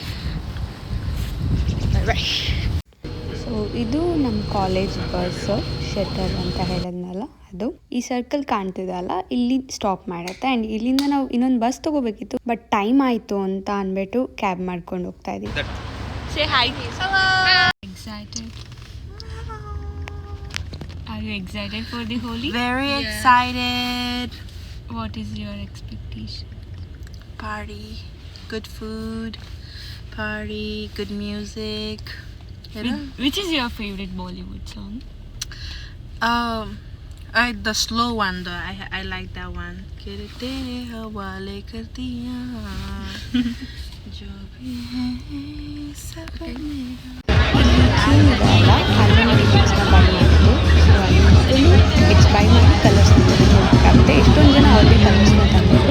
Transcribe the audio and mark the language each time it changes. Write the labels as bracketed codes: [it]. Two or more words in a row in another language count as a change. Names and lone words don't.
[kn] ಬಾಯ್. ಸೊ ಇದು ನಮ್ಮ [en] college bus shuttle [kn] ಅಂತ ಹೇಳಿದ್ನಲ್ಲ, ಅದು ಈ ಸರ್ಕಲ್ ಕಾಣ್ತಿದಲ್ಲ, ಇಲ್ಲಿ ಸ್ಟಾಪ್ ಮಾಡುತ್ತೆ. ಆ್ಯಂಡ್ ಇಲ್ಲಿಂದ ನಾವು ಇನ್ನೊಂದು ಬಸ್ ತೊಗೋಬೇಕಿತ್ತು, [en] but time [kn] ಆಯಿತು ಅಂತ ಅಂದ್ಬಿಟ್ಟು ಕ್ಯಾಬ್ ಮಾಡ್ಕೊಂಡು ಹೋಗ್ತಾ ಇದ್ದೀವಿ. [en] Say hi. Hello. Excited. Are you excited for the Holi? Very excited. What is your expectation? Party, good food, party, good music. You know? Which is your favorite Bollywood song? The slow one though. I like that one. [hi] तेरे हवाले कर दिया जो भी है सब मेरा. [en] tickets buy [kn] ಮಾಡಿ ಕಲರ್ಸ್ ಹೋಗಬೇಕಾಗುತ್ತೆ. ಎಷ್ಟೊಂದು ಜನ [en] already colours [kn] ತಂದಿದ್ರು.